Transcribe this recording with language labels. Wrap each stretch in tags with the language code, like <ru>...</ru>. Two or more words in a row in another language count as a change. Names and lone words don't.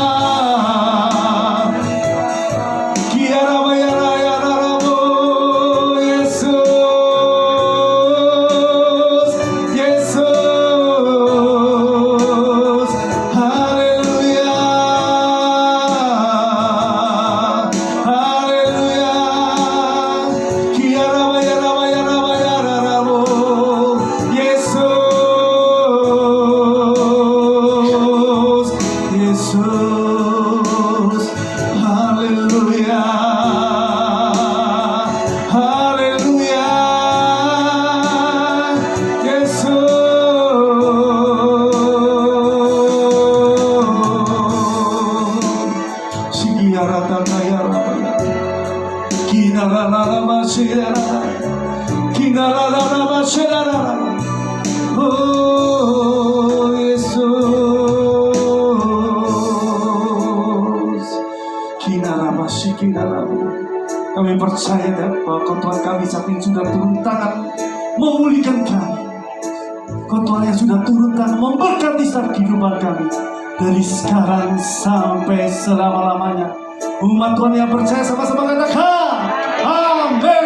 <id>Kirarama-yarama-yarama. Yesus, Yesus, haleluya, haleluya. Kirarama-yarama-yarama-yarama. Yesus, Yesus, haleluya, haleluya. Yesus, Sigiyaratangayarabaya. Kinarararabashirara. Kinarararabashirara. Oh, Yesus. Kinarabashikinarabu. Kami percaya bahwa Tuhan kami saat ini sudah turun tangan memulihkan kami. Tuhan yang sudah turun tangan memberkati setiap kehidupan kami dari sekarang sampai selama-lamanya. Umat Tuhan yang percaya sama-sama katakan amin.</id>